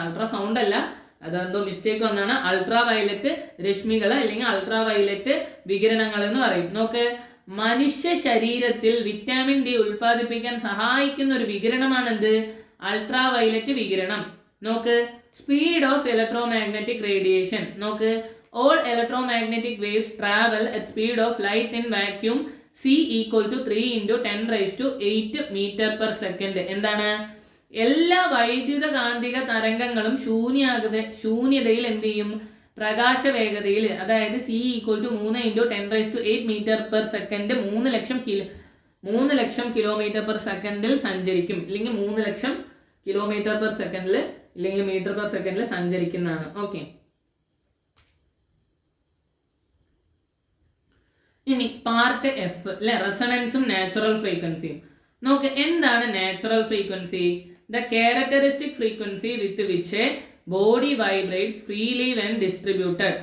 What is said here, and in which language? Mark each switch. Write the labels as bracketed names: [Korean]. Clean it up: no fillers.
[Malayalam] Ultra sound അല്ല, അതെന്തോ mistake വന്നാണ്. അൾട്രാ വയലറ്റ് രശ്മികൾ അല്ലെങ്കിൽ അൾട്രാ വയലറ്റ് വികിരണങ്ങൾ എന്ന് പറയും. നോക്ക്, മനുഷ്യ ശരീരത്തിൽ വിറ്റാമിൻ ഡി ഉൽപ്പാദിപ്പിക്കാൻ സഹായിക്കുന്ന ഒരു വികിരണമാണ് എന്ത്? അൾട്രാ വയലറ്റ് വികിരണം. നോക്ക്, [English] Speed of electromagnetic radiation. [Malayalam] നോക്ക്, [English] all electromagnetic waves travel at speed of light in vacuum c equal to 3 into 10 raised to 8 meter per second. [Malayalam] എന്താണ്? എല്ലാ വൈദ്യുത കാന്തിക തരംഗങ്ങളും ശൂന്യതയിൽ എന്ത് ചെയ്യും? പ്രകാശ വേഗതയിൽ, അതായത് [English] c equal to 3 into 10 raised to 8 meter per second [Malayalam] 3 lakh kilometre per സെക്കൻഡിൽ സഞ്ചരിക്കും. ഇല്ലെങ്കിൽ 3 ലക്ഷം കിലോമീറ്റർ പെർ സെക്കൻഡിൽ ഇല്ലെങ്കിൽ മീറ്റർ പെർ സെക്കൻഡിൽ സഞ്ചരിക്കുന്നതാണ്. ഓക്കെ, ഇനി പാർട്ട് എഫ് അല്ലെ, റെസണൻസും നാച്ചുറൽ ഫ്രീക്വൻസിയും. നോക്ക്, എന്താണ് [English] Natural frequency? The characteristic frequency with which a body vibrates freely when distributed.